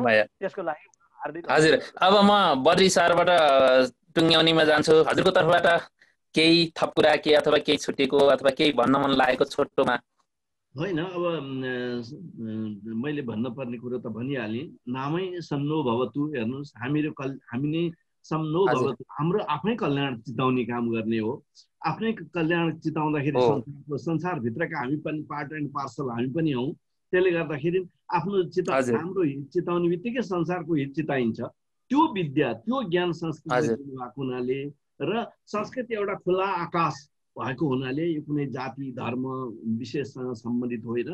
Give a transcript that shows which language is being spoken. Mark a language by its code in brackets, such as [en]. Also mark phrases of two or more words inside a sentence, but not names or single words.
[ne] त्यसको लागि हार्दिक हजुर। अब म बद्री सरबाट टुङ्ग्याउनीमा जान्छु। हजुरको तर्फबाट केही थप कुरा के अथवा केही छुटेको अथवा केही भन्न मन लागेको छोटोमा? होइन, अब मैले भन्नुपर्ने कुरो त भनिहालेँ। नामै [sa] सन्नो भवतु। [ne] हेर्नुहोस्, हामी नै [sa] सन्नो भवतु, [ne] हाम्रो आफ्नै कल्याण चिताउने काम गर्ने हो। आफ्नै कल्याण चिताउँदाखेरि संसारभित्रका हामी पनि [en] part and parcel [ne] हामी पनि हौँ। त्यसले गर्दाखेरि आफ्नो हाम्रो हित चिताउने बित्तिकै संसारको हित चिताइन्छ। त्यो विद्या, त्यो ज्ञान संस्कृत भएको हुनाले र संस्कृत एउटा खुला आकाश भएको हुनाले यो कुनै जाति धर्म विशेषसँग सम्बन्धित होइन।